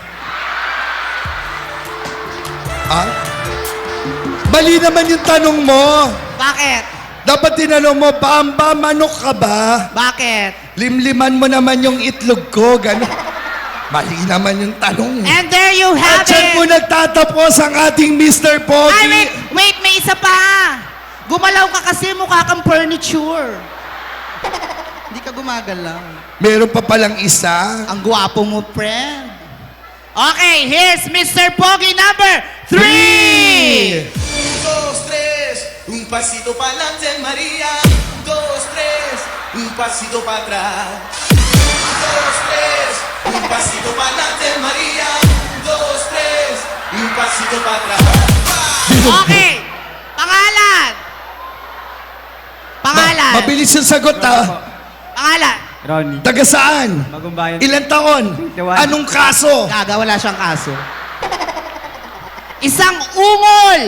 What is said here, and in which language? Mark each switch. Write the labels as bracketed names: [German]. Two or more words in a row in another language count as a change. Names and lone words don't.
[Filipino] Mali naman yung tanong mo. Bakit? Dapat tinanong mo, Bamba, manok ka ba? Bakit? Limliman mo naman yung itlog ko, gano'n. Mali naman yung tanong. [English] And there you have [Filipino] At dyan [English] it! [Filipino] po nagtatapos ang ating Mr. Ay, Pogi. wait, may isa pa! Gumalaw ka kasi mukha kang furniture. Hindi ka gumagalaw. Meron pa palang isa. Ang gwapo mo, friend. [English] Okay, here's Mr. Pogi number 3! [Spanish] 1, 2, 3, un pasito pa'lante María. 1, 2, 3, un pasito para atrás. 1, 2, 3, un pasito pa'lante María. 1, 2, 3, un pasito para atrás. [Filipino] Okay, pangalan. Pangalan. Mabilis yung sagot, ha? Pangalan. Ronnie. Taga saan? Magumbayan. Ilan taon? 21. Anong kaso? Gaga, wala siyang kaso. Isang ungol.